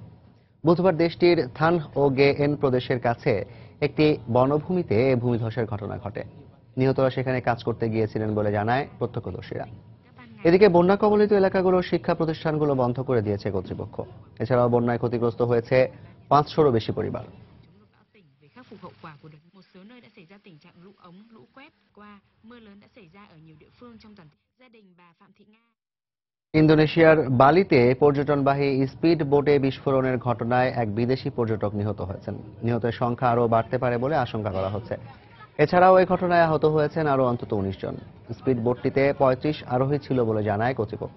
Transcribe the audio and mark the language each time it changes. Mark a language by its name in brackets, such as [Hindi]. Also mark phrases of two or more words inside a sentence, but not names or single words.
[Bangla] বুধবার দেশটির থান ও গে এন প্রদেশের কাছে একটি বনভূমিতে এ ভূমিধসের ঘটনা ঘটে। নিহতরা সেখানে কাজ করতে গিয়েছিলেন বলে জানায় প্রত্যক্ষদর্শীরা। এদিকে বন্যা কবলিত এলাকাগুলোর শিক্ষা প্রতিষ্ঠানগুলো বন্ধ করে দিয়েছে কর্তৃপক্ষ। এছাড়াও বন্যায় ক্ষতিগ্রস্ত হয়েছে 500-ও বেশি পরিবার। [Vietnamese] khắc phục hậu quả của đợt một số nơi đã xảy ra tình trạng lũ ống, lũ quét qua mưa lớn đã xảy ra ở nhiều địa phương trong toàn gia đình bà Phạm Thị Nga। [Bangla] ইন্দোনেশিয়ার বালিতে পর্যটনবাহী স্পিড বোটে বিস্ফোরণের ঘটনায় এক বিদেশি পর্যটক নিহত হয়েছেন। নিহতের সংখ্যা আরও বাড়তে পারে বলে আশঙ্কা করা হচ্ছে। এছাড়াও এই ঘটনায় আহত হয়েছেন আরও অন্তত 19 জন। স্পিড বোটটিতে 35 আরোহী ছিল বলে জানায় কর্তৃপক্ষ।